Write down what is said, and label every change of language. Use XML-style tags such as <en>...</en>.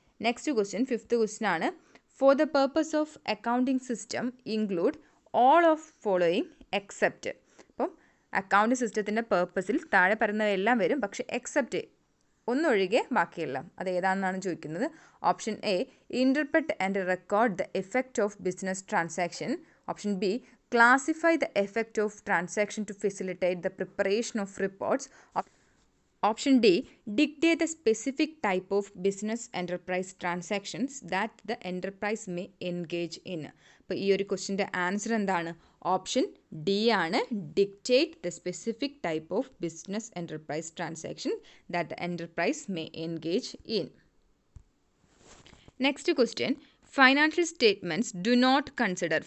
<en>Next question, fifth question ആണ്, for the purpose of accounting system include all of following except.</en> <ml>അപ്പം accounting സിസ്റ്റത്തിൻ്റെ പേർപ്പസിൽ താഴെ പറയുന്നവയെല്ലാം വരും, പക്ഷേ എക്സെപ്റ്റ് ഒന്നൊഴികെ ബാക്കിയെല്ലാം. അത് ഏതാണെന്നാണ് ചോദിക്കുന്നത്.</ml> <en>Option A, interpret and record the effect of business transaction. Option B, classify the effect of transaction to facilitate the preparation of reports. Option D, dictate the specific type of business enterprise transactions that the enterprise may engage in.</en> <ml>അപ്പോൾ ഈ ഒരു ക്വസ്റ്റിൻ്റെ answer എന്താണ്? Option D ആണ്,</ml> <en>Dictate the specific type of business enterprise transaction that the enterprise may engage in. Next question, financial statements do not consider.</en>